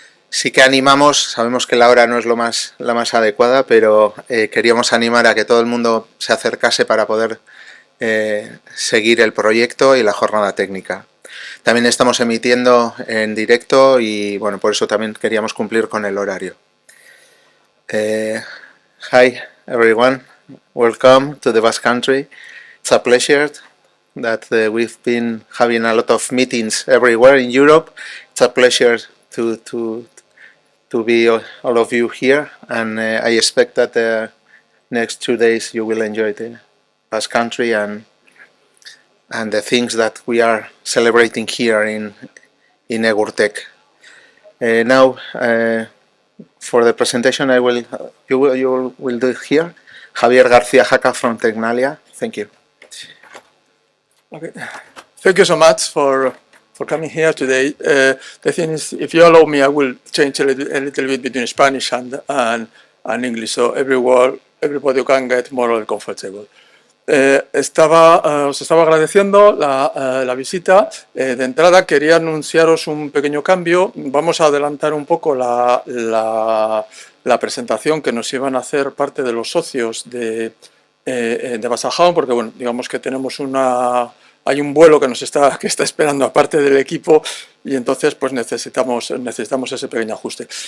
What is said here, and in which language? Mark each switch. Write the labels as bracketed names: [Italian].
[Spanish] Sí que animamos, sabemos que la hora no es la más adecuada, pero queríamos animar a que todo el mundo se acercase para poder seguir el proyecto y la jornada técnica. También estamos emitiendo en directo y bueno, por eso también queríamos cumplir con el horario. [English] Hi everyone, welcome to the Basque Country. It's a pleasure that we've been having a lot of meetings everywhere in Europe. It's a pleasure to be all of you here, and I expect that the next 2 days you will enjoy the Basque Country and the things that we are celebrating here in Egurrezko. Now, for the presentation, you will do it here. Javier García Jaca from Tecnalia. Thank you. Okay. Thank you so much for coming here today. The thing is, if you allow me, I will change a little bit between Spanish and English, so everybody can get more comfortable. [Spanish] Os estaba agradeciendo la visita. De entrada quería anunciaros un pequeño cambio. Vamos a adelantar un poco la presentación que nos iban a hacer parte de los socios de Basajaun, porque bueno, digamos que tenemos hay un vuelo que está esperando aparte del equipo y entonces pues necesitamos ese pequeño ajuste.